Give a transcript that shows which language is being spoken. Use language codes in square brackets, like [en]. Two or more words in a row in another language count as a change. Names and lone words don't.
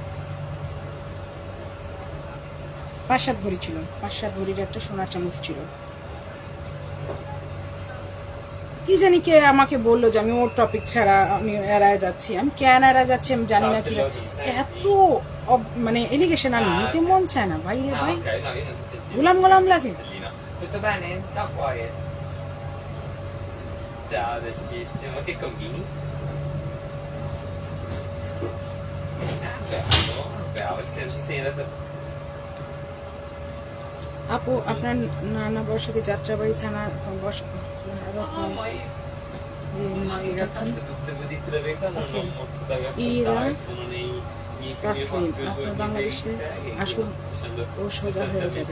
[bn] 5-7 ভরি ছিল, 5-7 ভরির একটা সোনার চামচ ছিল। কি জানি কে আমাকে বললো যে আমি ওর টপিক ছাড়া আমি এড়ায় যাচ্ছি। আমি কেন এড়ায় যাচ্ছি আমি জানি না। কি এত মানে এলিগেশন আর নিতে মন চায় না ভাই রে ভাই, গোলাম গোলাম লাগে। [it] Tutto bene? Ciao cuore. Ciao dolcissimo, che combini? Bravo, sei andato. [bn] আপু আপনার নানা বর্ষকে যাত্রাবাড়ি থানা বাংলাদেশে আসুন ও সোজা হয়ে যাবে।